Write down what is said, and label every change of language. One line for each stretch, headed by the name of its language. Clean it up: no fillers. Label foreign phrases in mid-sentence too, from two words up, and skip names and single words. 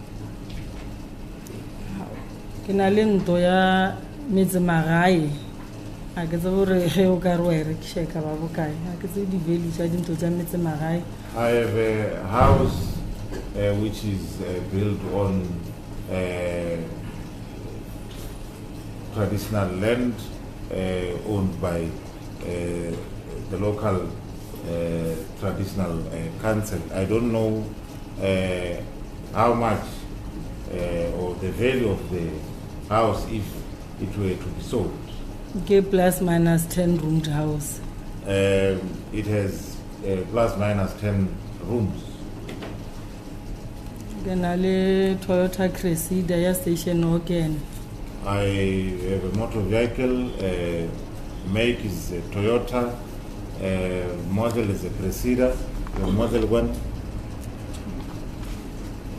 Northern Sotho: Ke na le ntlo ya metsemagae a ke tsebe gore ge o ka re wa e rekiša ka ba bokae a ke tsebe di-value tša dintlo tša metsemagae.
English: I have a house which is built on traditional land owned by the local traditional council. I don't know how much or the value of the house if it were to be sold. Ke plus minus 10 roomed house. It has plus minus 10 rooms.
Northern Sotho: Ke na le Toyota Cressida ya
English: station Hogan. I have a motor vehicle, make is a Toyota, model is a Cressida, the model one.